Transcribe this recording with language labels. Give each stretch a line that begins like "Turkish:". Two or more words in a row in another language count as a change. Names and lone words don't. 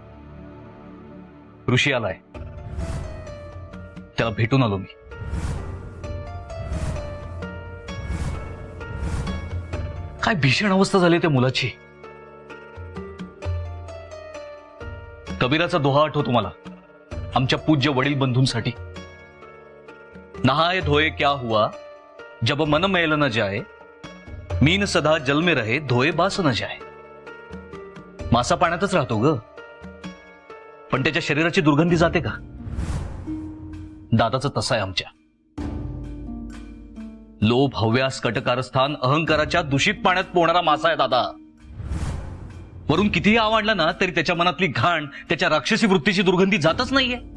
Marathi: ऋषी आलाय, त्याला भेटून आलो मी. काय भीषण अवस्था झाली त्या मुलाची. कबीराचा दोहा आठवतो मला, आमच्या पूज्य वडील बंधूंसाठी.
Hindi: नहाए धोए क्या हुआ जब मन मैल न जाए, मीन सदा जल में रहे धोए बास न जाए.
Marathi: मासा पाण्यातच राहतो ग, पण त्याच्या शरीराची दुर्गंधी जाते का? दादाचं तसं आहे आमच्या. लोभ, हव्यास, कटकारस्थान, अहंकाराच्या दूषित पाण्यात पोहणारा मासा आहे दादा. वरून कितीही आवडला ना तरी त्याच्या मनातली घाण, त्याच्या राक्षसी वृत्तीची दुर्गंधी जातच नाहीये.